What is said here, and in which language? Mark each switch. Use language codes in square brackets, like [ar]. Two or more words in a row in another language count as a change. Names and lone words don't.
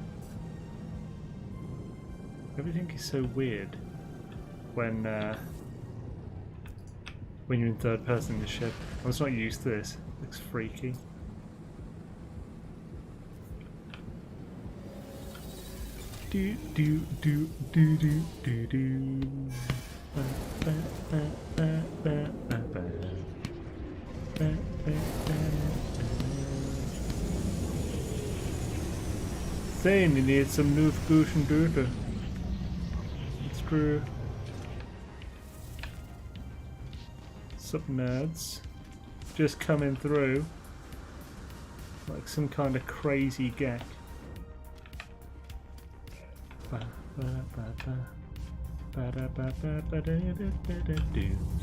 [en] Everything is so weird when you're in third person in the ship. I was not used to this. It looks freaky. Do do do do do do do. Ba, ba, ba, ba, ba, ba, ba. Ba, ba, ba. Xaine, you need some new fusion data. It's true. Sup nerds. Just coming through. Like some kind of crazy gek. Ba, ba, ba, ba. Ba, da, ba, ba, ba, da, da, da, da, do.